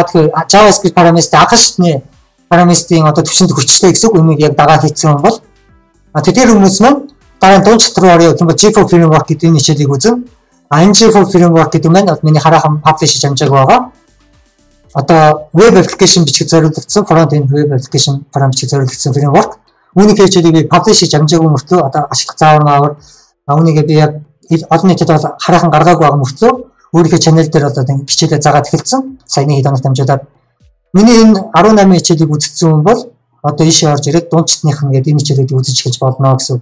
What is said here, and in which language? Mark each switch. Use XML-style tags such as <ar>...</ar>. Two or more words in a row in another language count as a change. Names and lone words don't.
<mn>Яг JavaScript параметрын анхан шатны параметрын одоо төвшөнд хүрчлээ гэсэн үг үнийг яг дагаад хийсэн юм бол тэр хүмүүс маань дараа нь дунд шат руу орё гэх юм бол G4 framework гэдэг энэ хичээлийг үзэн энэ G4 framework гэдэг маань миний хараахан publish хийж амжааг байгаа. Одоо</mn> <en>web application</en> <mn>бичих зориулагдсан</mn> <en>front end web application</en> <mn>бичих зориулагдсан framework. Үүнийг хичээлийг би publish хийж амжаагүй мөртлөө одоо ашиглах заавар үүнийг би яг олон нийтэд бол хараахан гаргаагүй байгаа мөртлөө өөрийнхөө channel дээр одоо хичээлээ заагаад эхэлсэн. Саяны хэд хоногт амжуулаад миний энэ 18 хичээлийг үзсэн хүн бол одоо ийшээ орж ирээд дундчтных нь гэдэг энэ хичээлийг үзэж эхэлж болно гэсэн.</mn>